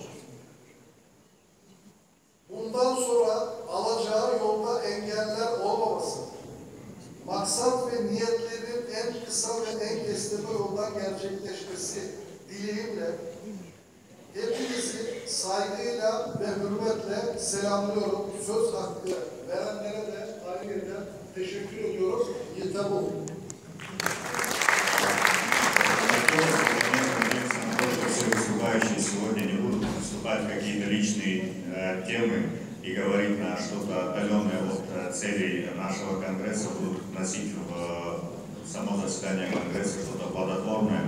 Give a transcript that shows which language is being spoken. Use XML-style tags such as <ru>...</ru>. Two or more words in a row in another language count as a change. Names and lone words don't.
<tr>Bundan sonra alacağı yolda engeller olmaması, maksat ve niyetlerin en kısa ve en kestirme yoldan gerçekleşmesi dileğimle hepinizi saygıyla ve hürmetle selamlıyorum. Söz hakkı verenlere de ayrıca teşekkür ediyorum. Yeter olun.</tr> <ru>Все выступающие сегодня не будут выступать в какие-то личные темы и говорить на что-то отдаленное от целей нашего конгресса, будут вносить в само заседание конгресса что-то плодотворное.</ru>